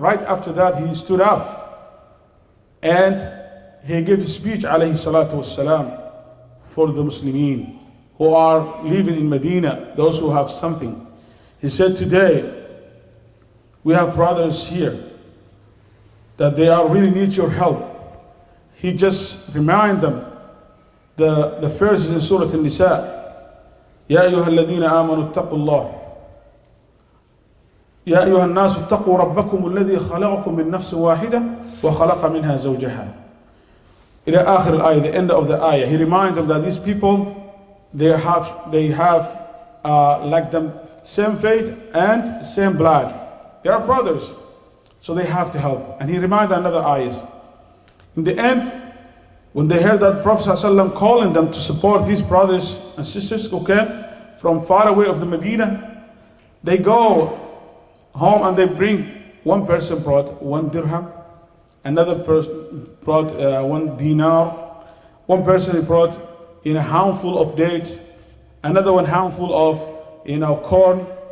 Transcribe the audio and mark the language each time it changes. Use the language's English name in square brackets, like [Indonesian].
[English] Right after that, he stood up and he gave a speech alayhi salatu wassalam for the Muslimin who are living in Medina, those who have something. He said, today we have brothers here that they are really need your help. He just remind them the verses in Surah An-Nisa. [Arabic] Ya ayyuha alladhina amanu ittaqullah. يا أيها الناس اتقوا ربكم الذي خلقكم من نفس واحدة وخلق منها زوجها. [English] إلى آخر الآية, the end of the ayah. He reminds them that these people, they have like them same faith and same blood. They are brothers, so they have to help. And he reminded another ayahs. In the end, when they heard that Prophet ﷺ calling them to support these brothers and sisters who came from far away of the Medina, they go home and they bring, one person brought 1 dirham, another person brought 1 dinar, one person brought a handful of dates, another one handful of corn.